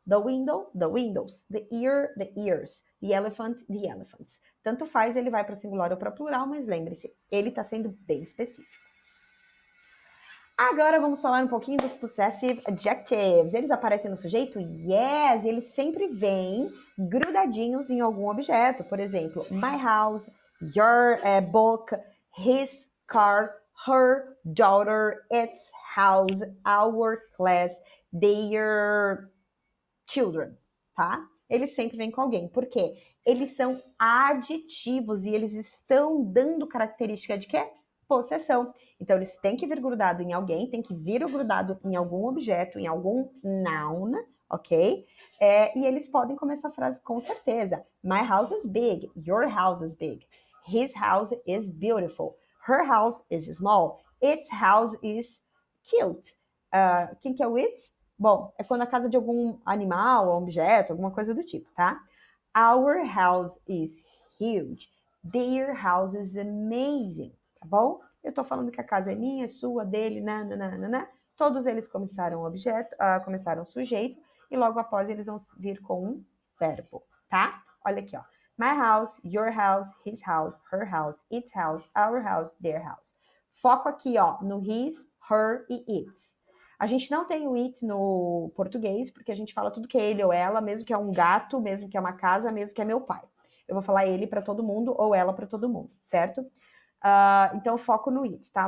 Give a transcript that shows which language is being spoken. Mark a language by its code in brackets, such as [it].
[en] The window, the windows. The ear, the ears. The elephant, the elephants. [pt] Tanto faz, ele vai para singular ou para plural, mas lembre-se, ele está sendo bem específico. Agora vamos falar um pouquinho dos possessive adjectives. Eles aparecem no sujeito? Yes! Eles sempre vêm grudadinhos em algum objeto. Por exemplo, [en] my house, your book, his car, her daughter, its house, our class, their children, tá? [pt] Eles sempre vêm com alguém. Por quê? Eles são aditivos e eles estão dando característica de quê? Possessão. Então, eles têm que vir grudado em alguém, tem que vir grudado em algum objeto, em algum noun, ok? E eles podem começar a frase com certeza. [en] My house is big. Your house is big. His house is beautiful. Her house is small. Its house is cute. [pt] Quem que é o its? Bom, é quando a casa de algum animal, ou objeto, alguma coisa do tipo, tá? [en] Our house is huge. Their house is amazing. [pt] Tá bom? Eu tô falando que a casa é minha, é sua, dele, nananana. Todos eles começaram objeto, começaram sujeito, e logo após eles vão vir com um verbo, tá? Olha aqui, ó. [en] My house, your house, his house, her house, its house, our house, their house. [pt] Foco aqui, ó, no his, her e its. A gente não tem o it no português, porque a gente fala tudo que é ele ou ela, mesmo que é um gato, mesmo que é uma casa, mesmo que é meu pai. Eu vou falar ele para todo mundo ou ela para todo mundo, certo? Então, foco no it, tá?